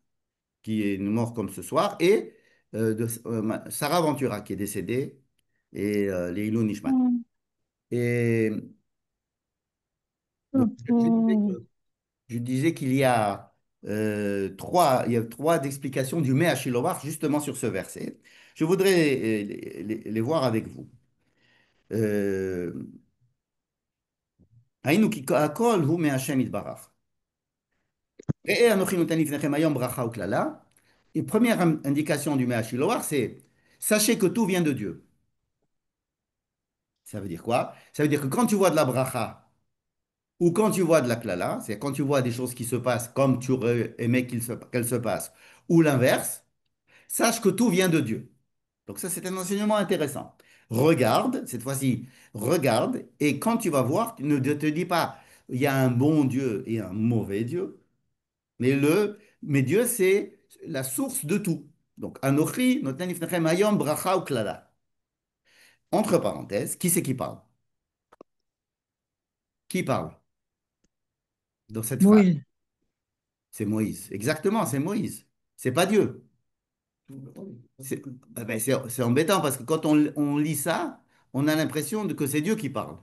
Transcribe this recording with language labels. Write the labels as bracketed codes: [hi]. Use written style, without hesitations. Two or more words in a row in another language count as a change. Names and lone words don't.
[fr] qui est mort comme ce soir, et de Sarah Ventura qui est décédée et [he] לעילוי נשמת. Mm. [fr] Et donc, Ok. je disais qu'il y a il y a trois explications du Mea Shiloach justement sur ce verset. Je voudrais les voir avec vous. [he] הינו כי הכל הוא מה' יתברך. ראה אנוכי נותן לפניכם היום ברכה וקללה. [fr] Et première indication du Mea Shiloach, c'est sachez que tout vient de Dieu. Ça veut dire quoi? Ça veut dire que quand tu vois de la bracha ou quand tu vois de la klala, c'est quand tu vois des choses qui se passent comme tu aurais aimé qu'elles se passent, ou l'inverse, sache que tout vient de Dieu. Donc ça, c'est un enseignement intéressant. Regarde, cette fois-ci, regarde, et quand tu vas voir, ne te dis pas, il y a un bon Dieu et un mauvais Dieu, mais Dieu, c'est la source de tout. Donc, [he] אנוכי, נותן לפניכם היום ברכה וקללה. [fr] Entre parenthèses, qui c'est qui parle? Qui parle dans cette phrase? Moïse. C'est Moïse. Exactement, c'est Moïse. C'est pas Dieu. C'est c'est embêtant parce que quand on lit ça, on a l'impression que c'est Dieu qui parle.